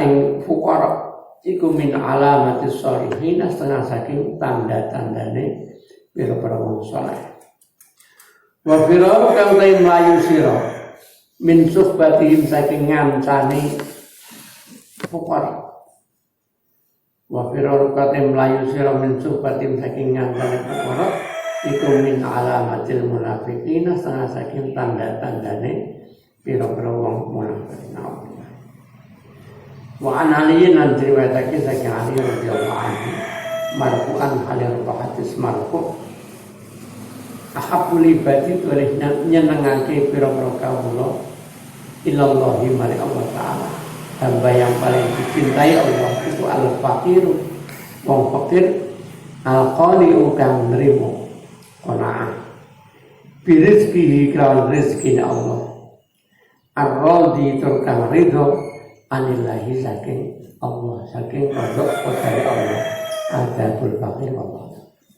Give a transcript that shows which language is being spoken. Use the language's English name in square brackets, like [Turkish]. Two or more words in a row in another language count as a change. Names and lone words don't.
[Javanese] ing fuqara iku [Arabic] min alamatis sholihin [Javanese] setengah saking tanda-tandane pira-pira wong saleh [Arabic] wa firaru [Javanese] kang lain mlayu sira [Arabic] min suhbatihim [Javanese] saking ngancane fuqara [Arabic] wa firaru [Javanese] kang mlayu sira [Arabic] min suhbatihim [Javanese] saking ngancane fuqara iku [Arabic] min alamatil munafiqin [Javanese] setengah saking tanda-tandane pira-pira wong munafik. [Arabic] Wa an aliyin an [Javanese] riwayatake saking Ali [Arabic] radhiyallahu anhu marfu'an halir hadis marfu' ahabul ibadi [Javanese] tulih nyenengake pira-pira kawula ilallahi mari Allah taala [Indonesian] hamba yang paling dicintai Allah itu [Javanese] al-faqiru wong fakir al-qani'u kang nrimo qanaah birizkihi kelawan rizkina Allah ar-radhi turkang ridho anillahi saking Allah saking kodok kodari Allah [Arabic] adabul fakir Allah.